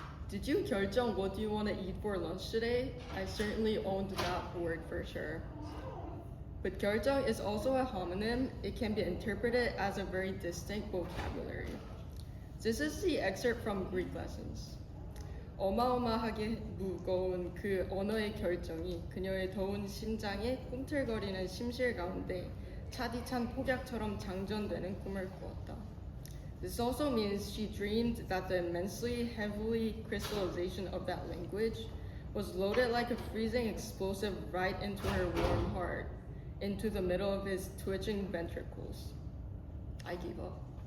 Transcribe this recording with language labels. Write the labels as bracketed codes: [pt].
[en] Did you 결정 what do you want to eat for lunch today? I certainly owned that word for sure. But 결정 is also a homonym. It can be interpreted as a very distinct vocabulary. This is the excerpt from Greek lessons. [ko] 어마어마하게 무거운 그 언어의 결정이 그녀의 더운 심장에 꿈틀거리는 심실 가운데 차디찬 폭약처럼 장전되는 꿈을 꾸었다. [en] This also means she dreamed that the immensely heavy crystallization of that language was loaded like a freezing explosive right into her warm heart, into the middle of his twitching ventricles. I gave up.